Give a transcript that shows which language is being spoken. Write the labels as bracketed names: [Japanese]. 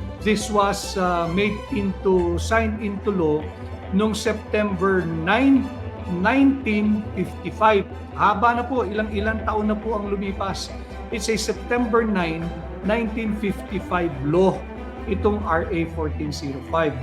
[English] This was signed into law noong September 9, 1955. [Filipino] Haba na po, ilang taon na po ang lumipas. [English] It's a September 9, 1955 law, itong RA 1405.